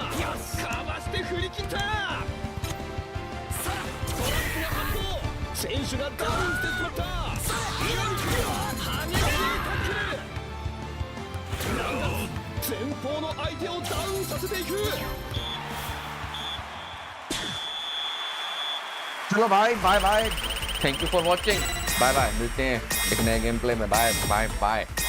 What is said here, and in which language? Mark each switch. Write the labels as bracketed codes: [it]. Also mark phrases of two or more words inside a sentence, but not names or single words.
[ja] かわして振り切った。トラップが発動。選手がダウンしてしまった。南君激しいタックル。なんだ前方の相手をダウンさせていく。 [hi] चलो भाई [en] bye bye. Thank you for watching. Bye bye. [hi] मिलते हैं एक नए [en] game play [hi] में। [en] Bye bye bye.